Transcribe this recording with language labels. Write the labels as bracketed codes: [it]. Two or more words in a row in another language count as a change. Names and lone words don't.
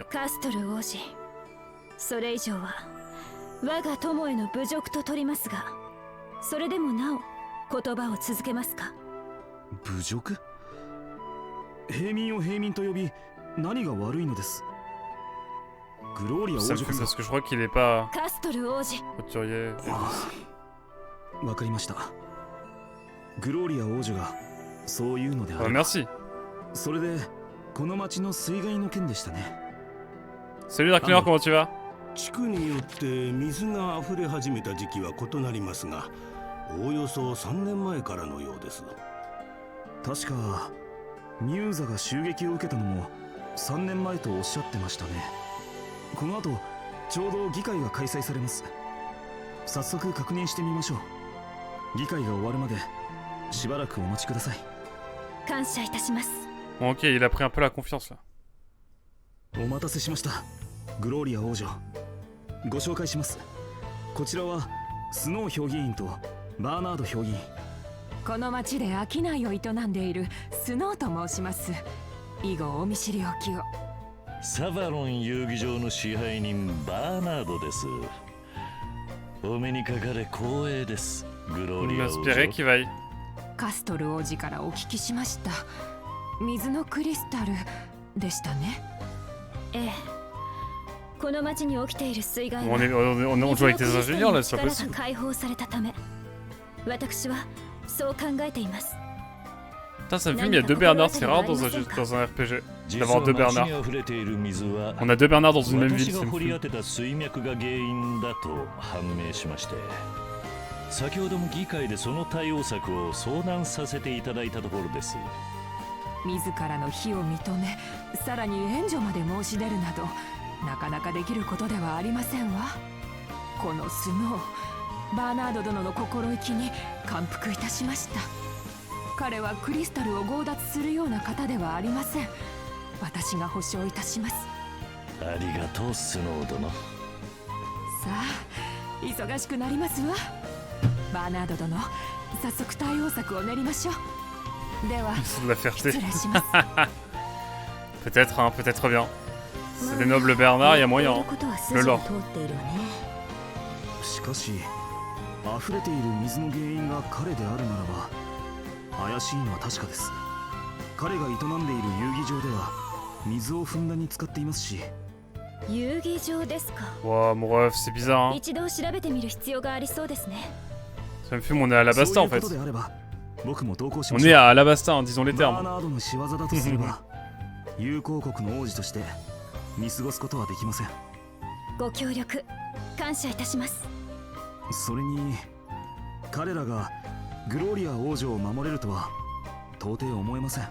[ja] カストル王子、それ以上は我が友への侮辱と取りますが、それでもなお言葉を続けますか？侮辱？平民を平民と呼び何が悪いのです？グローリア王 [fr] Ça [ja] 女 [fr] me [ja] こ [fr] fait [ja] そ。 [fr] parce que je crois qu'il est pas [ja] カストル王子、 [fr] couturier. [ja] わかりました。グローリア王女がそう言うのであ [fr] Ah, [ja] れば。 [fr] merci. [ja] それでこの町の水害の件でしたね。 [fr] Salut Darkneur, comment tu vas? [ja] 地区によって水が溢れ始めた時期は異なりますが、おおよそ3年前からのようです。確かミューザが襲撃を受けたのも3年前とおっしゃってましたね。この後ちょうど議会が開催されます。早速確認してみましょう。議会が終わるまでしばらくお待ちください。感謝いたします。 [fr] Bon, ok, il a pris un peu la confiance là. [ja] お待たせしました、グローリア王女。ご紹介します。こちらはスノー評議員とバーナード評議員。この町で商いを営んでいるスノーと申します。以後お見知りおきを。サバロン遊技場の支配人バーナードです。お目にかかれ光栄です、グロー [fr] On [ja] リア王 [fr] espérait [ja] 女。 [fr] qu'il vaille. [ja] カストル王子からお聞きしました。水のクリスタルでしたね。ええ、この町に起きている水害 [fr] On [ja] は [fr] on joue avec des ingénieurs là, c'est [ja] 力 [fr] pas [ja] が [fr] possible. [ja] 解放されたため、私はそう考えています。 [fr] Putain, ça me filme, il y a deux Bernards, c'est rare dans un RPG. [ja] 実 [fr] d'avoir [ja] は [fr] deux [ja] 町 [fr] Bernards. [ja] に溢れている水は [fr] On a deux Bernards dans une même ville, [ja] 私 [fr] c'est [ja] が掘り [fr] fou. [ja] 当てた水脈が原因だと判明しまして、 先ほども議会でその対応策を相談させていただいたところです。自らの非を認め、さらに援助まで申し出るなど、なかなかできることではありませんわ。このスノー、バーナード殿の心意気に感服いたしました。彼はクリスタルを強奪するような方ではありません。私が保証いたします。ありがとうスノー殿。さあ、忙しくなりますわ。バーナード殿、早速対応策を練りましょう。では、 [fr] C'est de la fierté. [ja] 失礼します。 [fr] Peut-être, hein, peut-être bien. C'est des nobles Bernard, il y a moyen. Hein. Le lore. [ja] しかし溢れている水の原因が彼であるならば怪しいのは確かです。彼が営んでいる遊技場では水をふんだんに使っていますし。遊技場ですか。 [fr] Ouah, mon ref, c'est bizarre. Hein. [ja] 一度調べてみる必要がありそうですね。 [fr] Ça me fume, on est à Alabasta en fait. [ja] そういうことであれば僕も同行しま [fr] On [ja] しょう。 [fr] est à Alabasta, hein, disons les [ja] バー [fr] termes. [ja] ナードの仕業だとすれば友好国の王子として見過ごすことはできません。ご協力感謝いたします。それに彼らがグローリア王女を守れるとは到底思えません。